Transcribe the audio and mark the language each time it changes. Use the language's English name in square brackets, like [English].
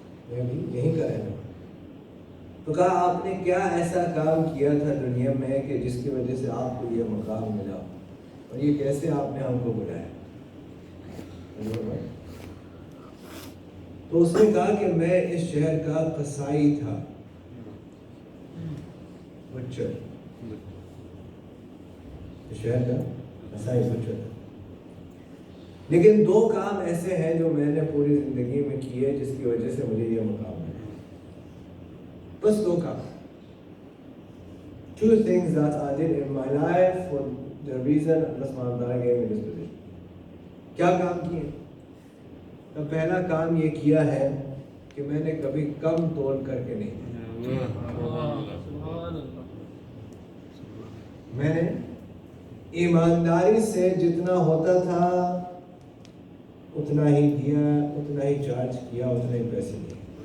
[Urdu] میں بھی یہیں کا رہنے والا ہوں۔ تو کہا آپ نے کیا ایسا کام کیا تھا دنیا میں کہ جس کی وجہ سے آپ کو یہ مقام ملا، اور یہ کیسے آپ نے ہم کو بلایا؟ تو اس نے کہا کہ میں اس شہر کا قصائی تھا، بچر، شہر کا مسائل بچوں تھا. لیکن 2 کام ایسے ہیں جو میں نے پوری زندگی میں کیے جس کی وجہ سے مجھے یہ مقام ملا. بس 2 کام. [English] 2 things that I did in my life for the reason Allah subhanahu wa ta'ala gave me this position. [Urdu] کیا کام کیے؟ تو پہلا کام یہ کیا ہے کہ میں نے کبھی کم تول کر کے نہیں دیا. میں نے ایمانداری سے جتنا ہوتا تھا اتنا ہی دیا, اتنا ہی چارج کیا, اتنے ہی پیسے دیے.